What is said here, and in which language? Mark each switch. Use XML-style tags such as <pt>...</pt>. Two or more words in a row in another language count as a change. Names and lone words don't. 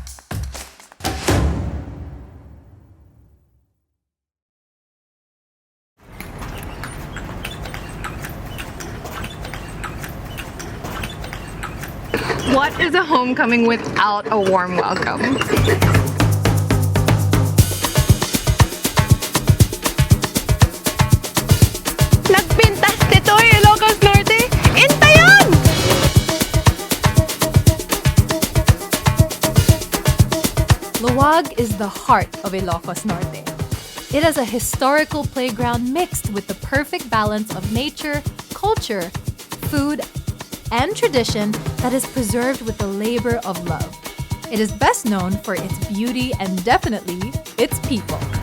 <en>What is a homecoming without a warm welcome?</en> <ilo>Nagpintas dito Ilocos Norte! Intayon!</ilo> <en>Laoag is the heart of Ilocos Norte. It is a historical playground mixed with the perfect balance of nature, culture, food, and tradition that is preserved with the labor of love. It is best known for its beauty and definitely its people.</en>